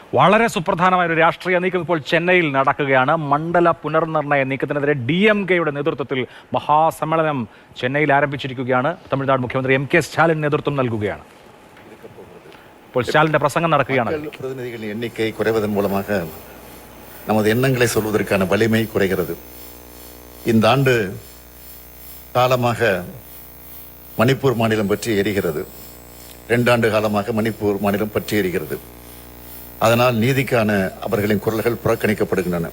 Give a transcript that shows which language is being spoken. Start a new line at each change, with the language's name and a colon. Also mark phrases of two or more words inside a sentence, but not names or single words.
Malayalam: വളരെ സുപ്രധാനമായ ഒരു രാഷ്ട്രീയ നീക്കം ഇപ്പോൾ ചെന്നൈയിൽ നടക്കുകയാണ്. മണ്ഡല പുനർനിർണയ നീക്കത്തിനെതിരെ DMKയുടെ നേതൃത്വത്തിൽ മഹാസമ്മേളനം ചെന്നൈയിൽ ആരംഭിച്ചിരിക്കുകയാണ്. തമിഴ്നാട് മുഖ്യമന്ത്രി MK സ്റ്റാലിൻ നേതൃത്വം നൽകുകയാണ്. ഇപ്പോൾ സ്റ്റാലിന്റെ പ്രസംഗം നടക്കുകയാണ്.
Tamil: പ്രതിനിധിகளின் எண்ணிக்கை குறைவதன் மூலமாக நமது எண்ணங்களை சொல்வதற்கான வலிமை குறைகிறது. இந்த ஆண்டு காலமாக மணிப்பூர் மாநிலம் பற்றி எரிகிறது. 2 ஆண்டு காலமாக மணிப்பூர் மாநிலம் பற்றி எரிகிறது. அதனால் நீதிக்கான அவர்களின் குரல்கள் புறக்கணிக்கப்படுகின்றன.